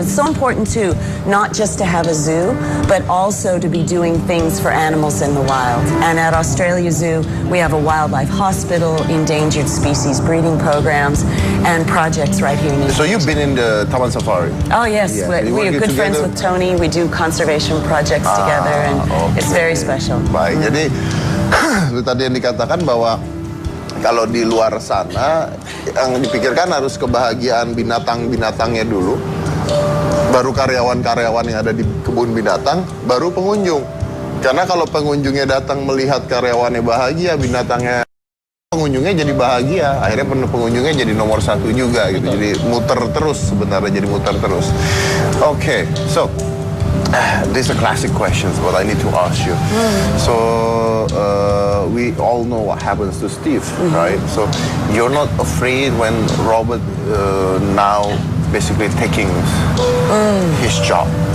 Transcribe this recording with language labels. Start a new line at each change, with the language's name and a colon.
English: It's so important too, not just to have a zoo, but also to be doing things for animals in the wild. And at Australia Zoo, we have a wildlife hospital, endangered species breeding programs, and projects right here in Indonesia. So you've been in the Taman Safari? Oh yes, we are good friends with Tony. We do conservation projects together, and it's very special.
Indonesian: Baik, jadi itu tadi yang dikatakan bahwa kalau di luar sana yang dipikirkan harus kebahagiaan binatang-binatangnya dulu. baru karyawan-karyawan yang ada di kebun binatang, baru pengunjung. Karena kalau pengunjungnya datang melihat karyawannya bahagia, binatangnya, pengunjungnya jadi bahagia. Akhirnya pengunjungnya jadi nomor satu juga gitu. Jadi muter terus sebenarnya, jadi muter terus.
English: Okay, so these are classic questions, but I need to ask you. So we all know what happens to Steve, right? So you're not afraid when Robert now basically taking his job?